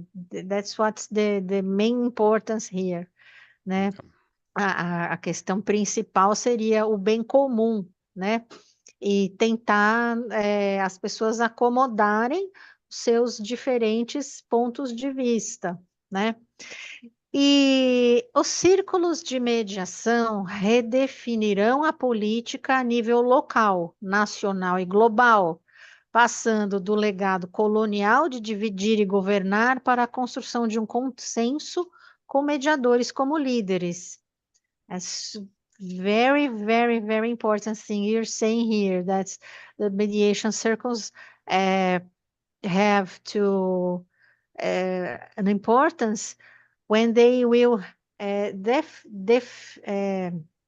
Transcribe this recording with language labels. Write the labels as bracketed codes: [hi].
[en] That's what's the main importance here, né? [pt] A questão principal seria o bem comum, né? E tentar as pessoas acomodarem os seus diferentes pontos de vista, né? E os círculos de mediação redefinirão a política a nível local, nacional e global, passando do legado colonial de dividir e governar para a construção de um consenso com mediadores como líderes. [en] That's very, very, very important thing you're saying here, that the mediation circles have to an importance when they will and